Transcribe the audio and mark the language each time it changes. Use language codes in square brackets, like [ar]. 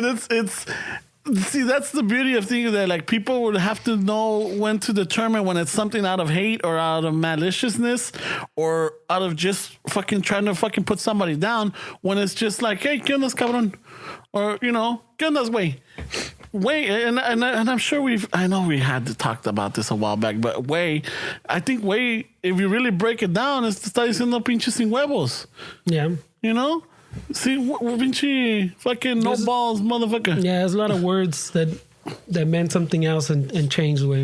[en] It's see, that's the beauty of things that like people would have to know when to determine when it's something out of hate or out of maliciousness or out of just fucking trying to fucking put somebody down, when it's just like, hey, [es] ¿qué onda, cabrón? [en] Or, you know, [es] ¿qué onda, güey? [en] Way, and I'm sure I know we had to talk about this a while back, but I think if you really break it down, [es] es te está diciendo pinche sin huevos. [en] Yeah. You know? See, pinche fucking no balls, motherfucker. Yeah, there's a lot of words that meant something else and changed the way.